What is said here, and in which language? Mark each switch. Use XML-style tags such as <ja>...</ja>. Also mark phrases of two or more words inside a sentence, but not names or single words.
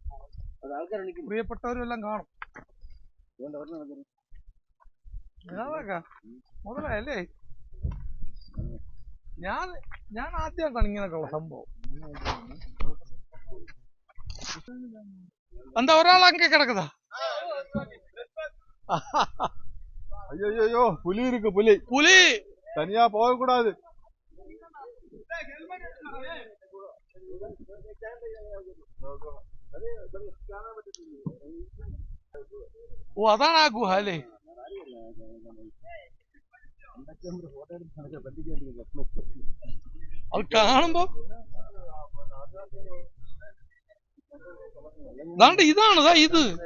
<ml>പ്രിയപ്പെട്ടവരും എല്ലാം കാണും. മുതലല്ലേ? ഞാൻ ആദ്യമായിട്ടാണ് ഇങ്ങനൊക്കെ ഉള്ള സംഭവം. എന്താ ഒരാളെ കിടക്കുന്നതാ?</ml> <ta>ஐயோ புலி இருக்கு, புலி தனியா போக கூடாது.</ta> <ml>ഓ അതാണ് ആ ഗുഹ അല്ലേ? അത് കാണുമ്പോ ഇതാണ് ഇത്.</ml>